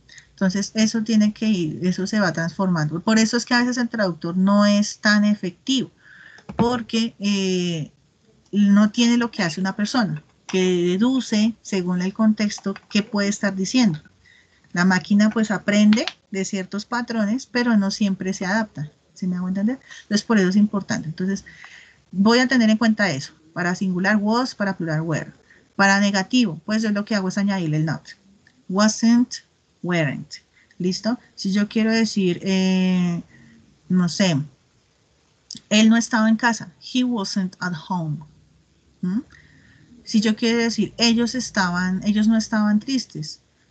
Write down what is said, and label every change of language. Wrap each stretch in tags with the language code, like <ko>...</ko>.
<es>Entonces, eso tiene que ir, eso se va transformando. Por eso es que a veces el traductor no es tan efectivo, porque no tiene lo que hace una persona, que deduce según el contexto qué puede estar diciendo. La máquina pues aprende de ciertos patrones, pero no siempre se adaptan. ¿Sí me hago entender? Entonces, por eso es importante. Entonces, voy a tener en cuenta eso. Para singular, was, para plural, were. Para negativo, pues yo lo que hago es añadirle el not. Wasn't, weren't. ¿Listo? Si yo quiero decir, no sé, él no estaba en casa.</es> <en>He wasn't at home.</en> <es>¿Mm? Si yo quiero decir, ellos no estaban tristes.</es>